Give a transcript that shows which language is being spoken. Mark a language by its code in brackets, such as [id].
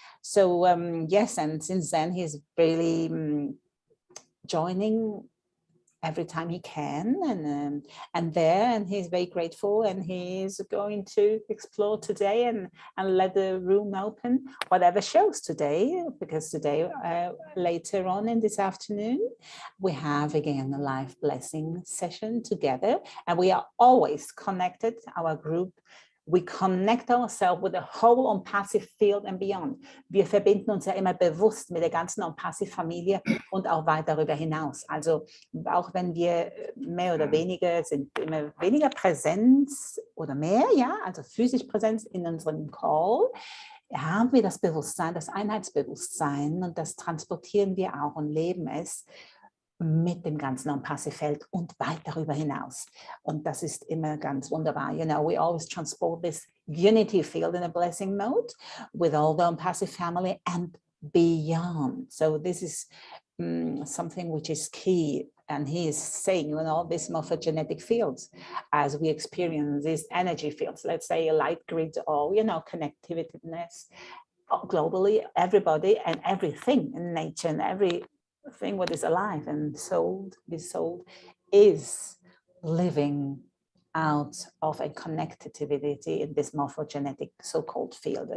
[en] So yes, and since then he's really joining every time he can, and he's very grateful, and he's going to explore today and let the room open, whatever shows today, because today later on in this afternoon we have again a live blessing session together, and we are always connected, our group. We connect ourselves with the whole ONPASSIVE field and beyond. [de] Wir verbinden uns ja immer bewusst mit der ganzen ONPASSIVE-Familie und auch weit darüber hinaus. Also auch wenn wir mehr oder weniger sind, immer weniger Präsenz oder mehr, ja, also physisch Präsenz in unserem Call, haben wir das Bewusstsein, das Einheitsbewusstsein, und das transportieren wir auch und leben es mit dem ganzen ONPASSIVE-Feld und weit darüber hinaus. Und das ist immer ganz wunderbar. [en] You know, we always transport this unity field in a blessing mode with all the ONPASSIVE family and beyond. So this is something which is key. And he is saying, you know, these morphogenetic fields, as we experience these energy fields, let's say a light grid or, you know, connectiveness globally, everybody and everything in nature and everything what is alive and soul is living out of a connectivity in this morphogenetic so-called field.